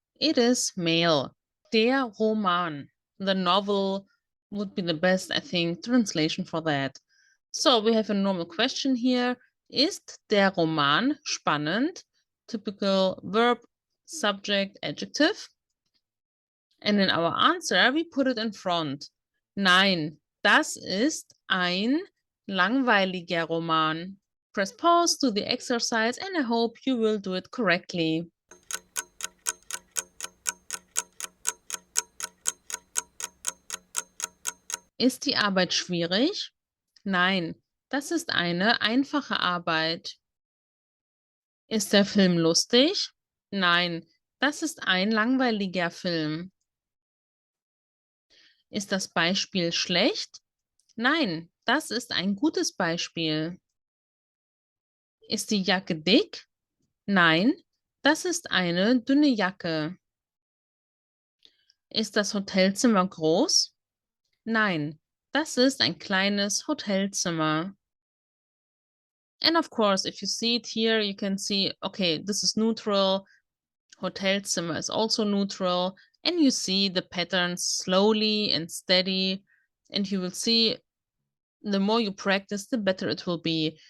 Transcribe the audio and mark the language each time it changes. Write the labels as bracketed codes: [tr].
[en] It is male. [de] Der Roman. [en] The novel would be the best, I think, translation for that. So we have a normal question here. [de] Ist der Roman spannend? [en] Typical verb, subject, adjective. And in our answer, we put it in front. [de] Nein, das ist ein langweiliger Roman. [en] Press pause, do the exercise, and I hope you will do it correctly. [de] Ist die Arbeit schwierig? Nein, das ist eine einfache Arbeit. Ist der Film lustig? Nein, das ist ein langweiliger Film. Ist das Beispiel schlecht? Nein, das ist ein gutes Beispiel. Ist die Jacke dick? Nein, das ist eine dünne Jacke. Ist das Hotelzimmer groß? Nein, das ist ein kleines Hotelzimmer. [en] And of course, if you see it here, you can see, okay, this is neutral. Hotelzimmer is also neutral, and you see the patterns slowly and steady, and you will see the more you practice, the better it will be.